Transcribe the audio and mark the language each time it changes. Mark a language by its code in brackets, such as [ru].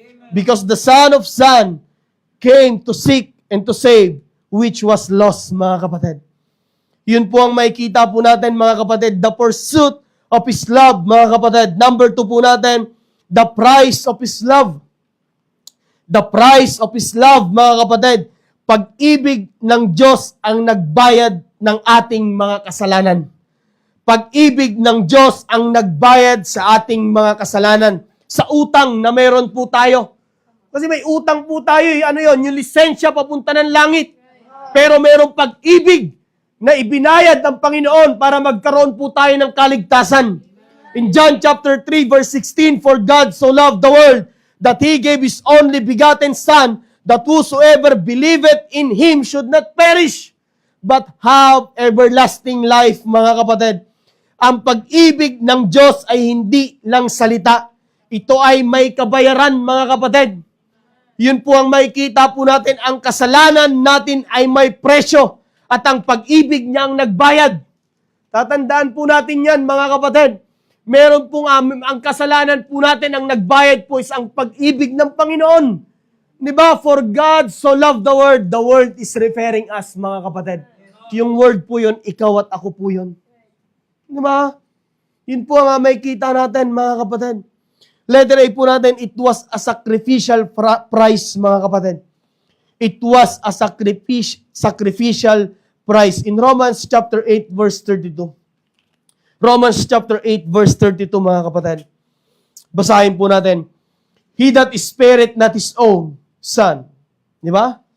[en] Because the Son of Son came to seek and to save which was lost, [tl] mga kapatid. Yun po ang makikita po natin, mga kapatid, [en] the pursuit of His love, [tl] mga kapatid. [en] Number 2 [tl] po natin, [en] the price of His love. The price of His love, [tl] mga kapatid. Pag-ibig ng Diyos ang nagbayad ng ating mga kasalanan. Pag-ibig ng Diyos ang nagbayad sa ating mga kasalanan. Sa utang na meron po tayo. Kasi may utang po tayo, ano yon, yung lisensya papunta ng langit. Pero merong pag-ibig na ibinayad ng Panginoon para magkaroon po tayo ng kaligtasan. [en] In John chapter 3 verse 16, for God so loved the world that He gave His only begotten Son, that whosoever believeth in Him should not perish, but have everlasting life, [tl] mga kapatid. Ang pag-ibig ng Diyos ay hindi lang salita. Ito ay may kabayaran, mga kapatid. Yun po ang makikita po natin, ang kasalanan natin ay may presyo at ang pag-ibig niya ang nagbayad. Tatandaan po natin yan, mga kapatid. Meron pong ang kasalanan po natin, ang nagbayad po is ang pag-ibig ng Panginoon. Di ba? [en] For God so loved the world is referring us, mga kapatid. [tl] Yung word po yun, ikaw at ako po yun. Di ba? Yun po ang makikita natin, mga kapatid. [en] Letter A [tl] po natin, [en] it was a sacrificial price, mga kapatid. It was a sacrificial price. In Romans chapter 8, verse 32. Romans chapter 8, verse 32, [tl] mga kapatid. Basahin po natin. [en] He that spared not His own Son. [tl] Di ba?